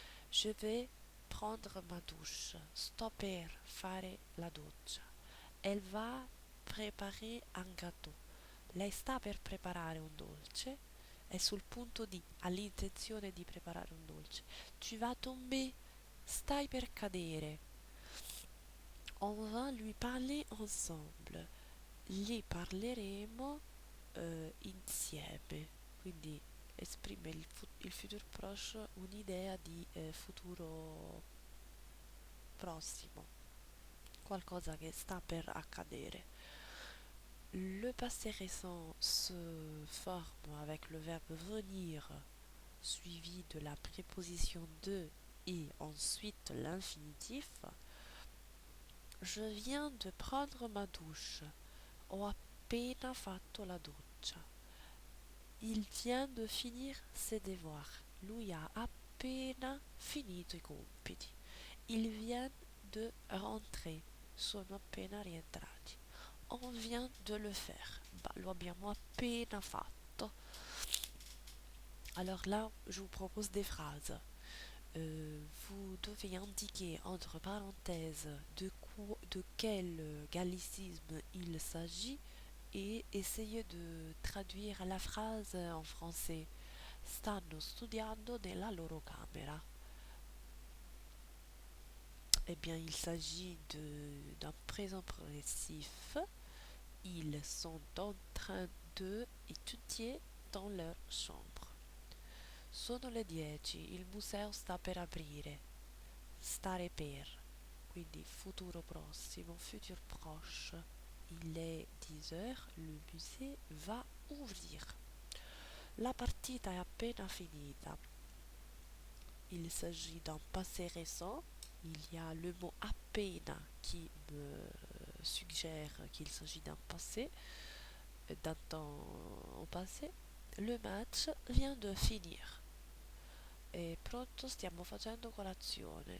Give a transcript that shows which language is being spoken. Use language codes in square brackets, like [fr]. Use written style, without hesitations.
[fr] Je vais prendre ma douche. [it] Sto per fare la doccia. [fr] Elle va préparer un gâteau. [it] Lei sta per preparare un dolce. È sul punto di, ha l'intenzione di preparare un dolce. [fr] Tu vas tomber, [it] stai per cadere. [fr] On va lui parler ensemble. [it] Gli parleremo insieme. Quindi esprime il futur proche un'idea di futuro prossimo, qualcosa che sta per accadere. [fr] Le passé récent se forme avec le verbe venir suivi de la préposition de et ensuite l'infinitif. Je viens de prendre ma douche. [it] Ho appena fatto la doccia. [fr] Il vient de finir ses devoirs. [it] Lui ha appena finito i compiti. [fr] Ils viennent de rentrer. [it] Sono appena rientrati. [fr] On vient de le faire. [it] Bah, lo abbiamo appena fatto. [fr] Alors là, je vous propose des phrases. Vous devez indiquer entre parenthèses de quel gallicisme il s'agit et essayer de traduire la phrase en français. [it] Stanno studiando nella loro camera. [fr] Eh bien, il s'agit d'un présent progressif. Ils sont en train de étudier dans leur chambre. [it] Sono le 10, il museo sta per aprire. Stare per, quindi futuro prossimo, futur proche. [fr] Il est 10 heures, le musée va ouvrir. [it] La partita è appena finita. [fr] Il s'agit d'un passé récent. Il y a le mot appena qui me suggère qu'il s'agit d'un passé, d'un temps au passé. Le match vient de finir. [it] È pronto, stiamo facendo colazione.